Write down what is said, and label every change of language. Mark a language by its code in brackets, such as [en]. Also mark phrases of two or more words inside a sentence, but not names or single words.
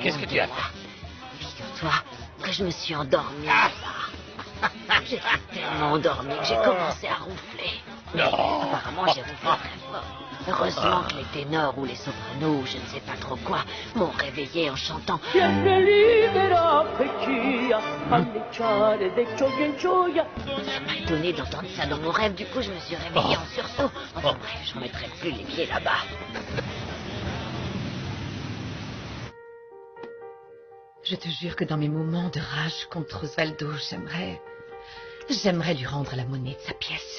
[fr] Qu'est-ce que tu as de fait? joie. Figure-toi que je me suis endormie là-bas. J'étais tellement endormie que j'ai commencé à ronfler. Non. Apparemment, j'ai ronflé très fort. Heureusement que les ténors ou les sopranos, ou je ne sais pas trop quoi, m'ont réveillé en chantant. [it] Tiene libera vecchia, alleggiare de gioia in gioia. [fr] Ça m'a étonné d'entendre ça dans mon rêve, du coup je me suis réveillée en sursaut. Enfin bref, je remettrai plus les pieds là-bas. Je te jure que dans mes moments de rage contre Osvaldo, j'aimerais lui rendre la monnaie de sa pièce.